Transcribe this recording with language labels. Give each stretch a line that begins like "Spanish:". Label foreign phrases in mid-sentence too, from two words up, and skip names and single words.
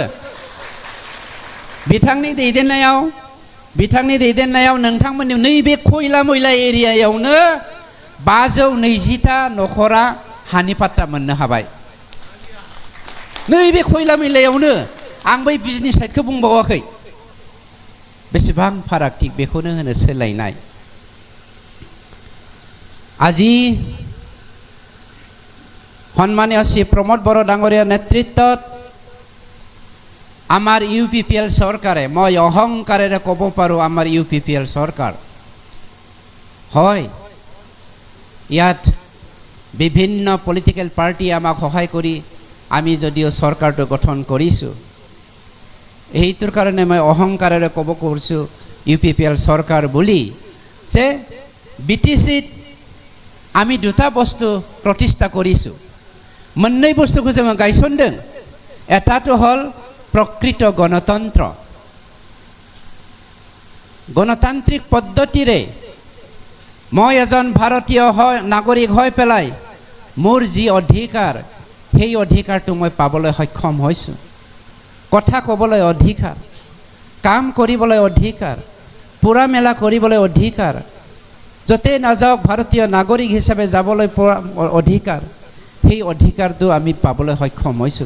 Bodo: बिथांनि दैदेननायाव नोंथांमोननि नैबे खयला मैला एरियायावनो 520टा न'खरा हानि पाट्टा मोननो हाबाय। नैबे खयला मैलायावनो। आं बै बिजनि साइडखौ बुंबावाखै। बेसेबां फारागथि, बेखौनो होनो सोलायनाय।
Assamese: আজি সন্মানীয় শ্ৰী প্ৰমোদ বড়ো ডাঙৰীয়াৰ নেতৃত্বত আমাৰ ইউপিপিএল চৰকাৰে, মই অহংকাৰেৰে ক'ব পাৰোঁ আমাৰ ইউপিপিএল চৰকাৰ হয়। ইয়াত বিভিন্ন
English: political party
Assamese: আমাক সহায় কৰি আমি যদিও চৰকাৰটো গঠন কৰিছোঁ, এইটোৰ কাৰণে মই অহংকাৰেৰে ক'ব খুজিছোঁ ইউপিপিএল চৰকাৰ বুলি, যে বিটিচিত আমি দুটা বস্তু প্ৰতিষ্ঠা কৰিছোঁ।
Bodo: मोननै बुस्थुखौ जोङो गायसनदों।
Assamese: এটাটো হ'ল প্ৰকৃত গণতন্ত্ৰ। গণতান্ত্ৰিক পদ্ধতিৰে মই এজন ভাৰতীয় নাগৰিক হৈ পেলাই মোৰ যি অধিকাৰ, সেই অধিকাৰটো মই পাবলৈ সক্ষম হৈছোঁ। কথা ক'বলৈ অধিকাৰ, কাম কৰিবলৈ অধিকাৰ, পুৰা মেলা কৰিবলৈ অধিকাৰ, য'তে নাযাওক ভাৰতীয় নাগৰিক হিচাপে যাবলৈ পৰা অধিকাৰ, সেই অধিকাৰটো আমি পাবলৈ সক্ষম হৈছোঁ।